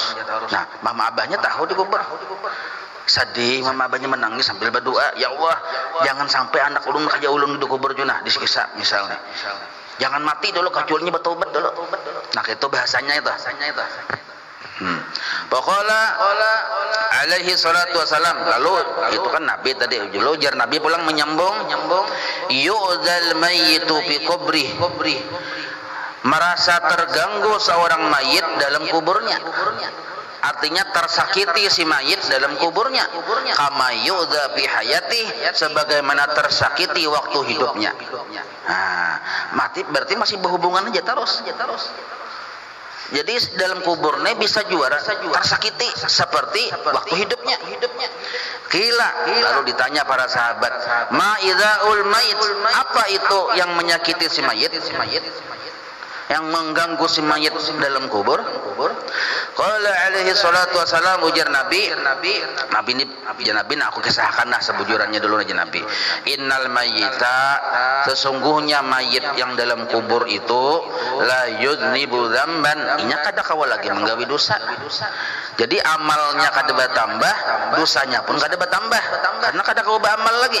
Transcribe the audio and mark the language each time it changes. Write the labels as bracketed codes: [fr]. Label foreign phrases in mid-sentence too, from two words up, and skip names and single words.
[bjn] Nah, mama abahnya tahu dikubur. Sedih, mama abahnya menangis sambil berdoa, [ar] يا الله, [bjn] jangan sampai anak ulun kayak ulun dikubur junah disiksa misalnya. Jangan mati dulu, kecuali bertobat dulu. Nah, itu bahasanya itu. [ar] Pokoknya عليه الصلاة والسلام, [bjn] lalu itu kan Nabi tadi, lalu jar Nabi pulang menyambung, [ar] يؤذى الميت في قبره, [bjn] merasa terganggu seorang mayit dalam kuburnya, artinya tersakiti si mayit dalam kuburnya, [ar] كما يؤذى في حياته, [bjn] sebagaimana tersakiti waktu hidupnya. Nah, mati berarti masih berhubungan aja terus. Jadi dalam kuburnya bisa juara tersakiti seperti waktu hidupnya. Kila, lalu ditanya para sahabat, [ar] ما إيذاء الميت, [bjn] apa itu yang menyakiti si mayit, yang mengganggu si mayit dalam kubur? [ar] قال عليه الصلاة والسلام, [bjn] ujar Nabi ini aku kisahkanlah sebujurannya dulu aja Nabi. [ar] إن الميت, [bjn] sesungguhnya mayit yang dalam kubur itu [ar] لا يذنب ذنبا, [bjn] inya kada kawa lagi menggawi dosa. Jadi amalnya kada bertambah, dosanya pun kada bertambah, karena kada kawa beramal lagi.